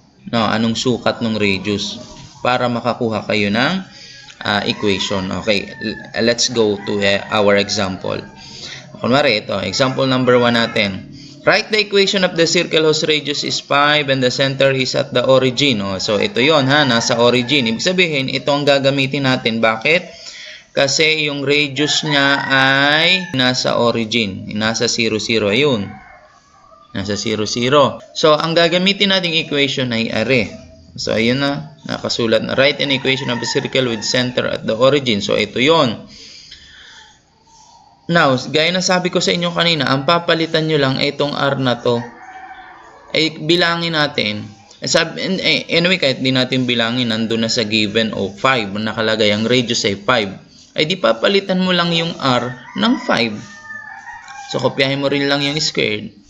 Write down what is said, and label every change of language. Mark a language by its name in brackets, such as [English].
[Filipino] No, anong sukat ng radius para makakuha kayo ng equation. [English] Okay, let's go to our example. [Filipino] Kunwari ito, [English] example number 1 natin. Write the equation of the circle whose radius is 5 and the center is at the origin. [Filipino] So ito yon ha, nasa origin. Ibig sabihin, ito ang gagamitin natin. Bakit? Kasi yung radius niya ay nasa origin. Nasa 0, 0. Ayun. Nasa 0, 0. So ang gagamitin nating equation ay are. So ayun na, nakasulat na. [English] Write an equation of a circle with center at the origin. [Filipino] So ito yon. Now, gaya na sabi ko sa inyo kanina, ang papalitan nyo lang itong R na to ay bilangin natin. Anyway, kahit di natin bilangin, nandun na sa given o 5, nakalagay ang radius ay 5. Ay di papalitan mo lang yung R ng 5. So, kopyahin mo rin lang yung squared.